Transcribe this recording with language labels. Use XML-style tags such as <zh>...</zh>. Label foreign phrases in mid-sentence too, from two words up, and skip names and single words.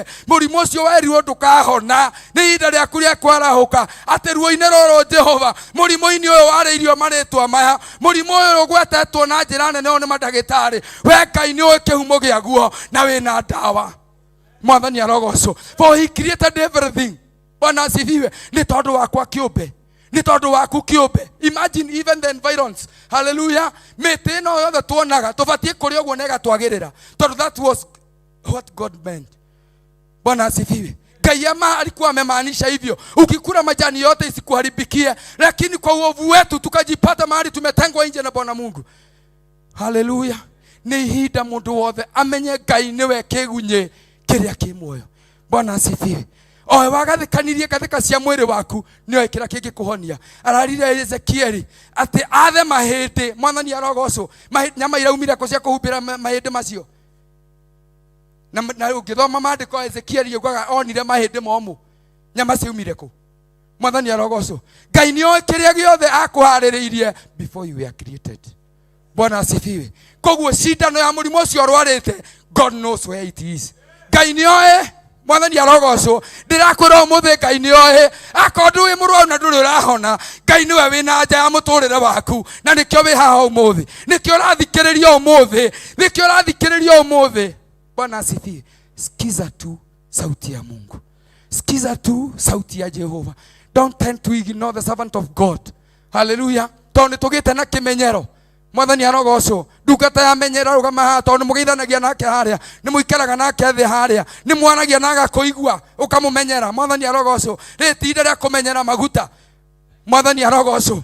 <ki>Murimu ucio werirwo ndukahona. Ni ihinda riaku ria kwarahuka. Ati ruo-ini ruru Jehova, murimu-ini uyu wariirio maritwa maya, murimu uyu ugwetetwo na njira nene o ni madagitari. We Ngai ni uĩ kihumo giaguo na wina ndawa. Mwathani arogocwo.</ki> <en>For he created everything.</en> <sw>Bwana asifiwe.</sw> <ki>Ni tondu wakwa kiumbe, ni tondu waku kiumbe.</ki> <en>Imagine even the environs.</en> <ki>Hallelujah. Miti no yothe tuonaga tubatie kuri uguo nega twagirira, tondu</ki> <en>that was what God meant.</en> <sw>Bwana asifiwe. Ngai alikuwa amemaanisha hivyo. Ukikula majani yote isikuharibikie, lakini kwa uovu wetu tukajipata mahali tumetengwa nje na Bwana Mungu. Hallelujah.</sw> <ki>Ni ihinda mundu wothe amenye Ngai niwe kigunye kiria ki muoyo.</ki> <sw>Bwana asifiwe.</sw> <ki>Oe wagathikanirie gathika cia mwiri waku nio kira kingi kuhonia. Ararire Ezekieli ati athe mahindi. Mwathani arogocwo. Nyama iraumire ko cia kuhumbira mahindi macio. Na ukithoma maandiko Ezekieli yugaga onire mahindi momu. Nyama ciumire ko. Mwathani arogocwo. Ngai nio kiria giothe akuhaririirie</ki> <en>before you were created.</en> <sw>Bwana asifiwe.</sw> <ki>Koguo cindano ya murimu ucio rwarite,</ki> <en>God knows where it is.</en> <ki>Ngai nioe. Mwathani arogocwo. Ndirakwira umuthi Ngai nioe. Akondu wi murwaru na nduri urahona, Ngai niwe wina nja ya muturire waku, na nikio wi haha umuthi, nikio urathikiriria umuthi, nikio urathikiriria umuthi.</ki> <sw>Bwana asifiwe. Sikiza tu sauti ya Mungu, sikiza tu sauti ya Jehova.</sw> <en>Don't tend to ignore the servant of God. Hallelujah.</en> <ki>Tondu tugite na kimenyero. Mwathani arogocwo. Ndungata ya menyera rugama haha tondu mugeithanagia nake haria, ni muikaraga nake thi haria, ni mwanagia na agakuigua ukamumenyera. Mwathani arogocwo. Ritinda ria kumenyera maguta. Mwathani arogocwo.</ki>